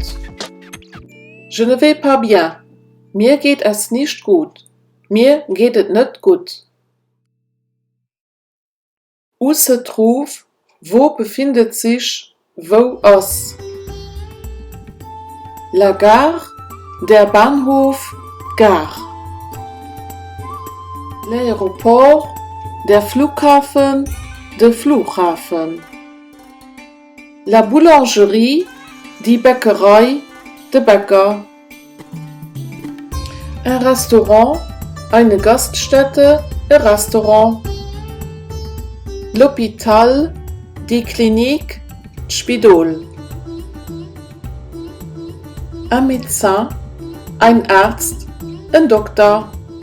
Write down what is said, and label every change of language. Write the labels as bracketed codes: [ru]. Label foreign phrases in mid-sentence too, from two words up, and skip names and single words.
[fr] Je ne vais pas bien, [de] mir geht es nicht gut, mir geht es nicht gut. [fr] Où se trouve, [de] wo befindet sich, wo ist. [fr] La gare, [de] der Bahnhof, [fr] gare. [de] L'aéroport, der Flughafen, de Flughafen. [fr] La boulangerie, [de] die Bäckerei, de Bäcker. Ein Restaurant, eine Gaststätte, ein Restaurant. L'hôpital, die Klinik, Spidol. [fr] Un médecin, [de] ein Arzt, ein Doktor.